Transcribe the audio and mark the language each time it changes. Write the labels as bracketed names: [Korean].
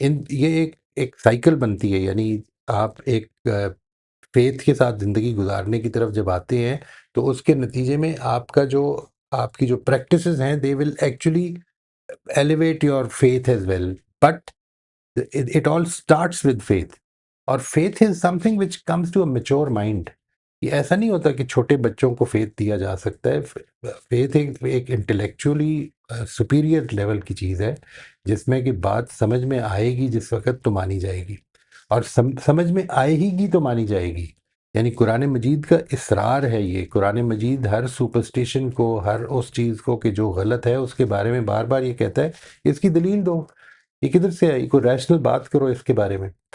[Urdu] یہ ایک سائیکل بنتی ہے. یعنی آپ ایک فیتھ کے ساتھ زندگی گزارنے کی طرف جب آتے ہیں تو اس کے نتیجے میں آپ کی جو پریکٹسز ہیں [English] They will actually elevate your faith as well. But it all starts with faith. اور faith is something which comes to a mature mind. [Urdu] یہ ایسا نہیں ہوتا کہ چھوٹے بچوں کو فیتھ دیا جا سکتا ہے. فیتھ ایک انٹلیکچولی سپیریئر لیول کی چیز ہے، جس میں کہ بات سمجھ میں آئے گی جس وقت تو مانی جائے گی، اور سمجھ میں آئے گی تو مانی جائے گی. یعنی قرآن مجید کا اصرار ہے یہ. قرآن مجید ہر سپرسٹیشن کو، ہر اس چیز کو کہ جو غلط ہے اس کے بارے میں بار بار یہ کہتا ہے اس کی دلیل دو، یہ کدھر سے آئی، کوئی ریشنل بات کرو اس کے بارے میں.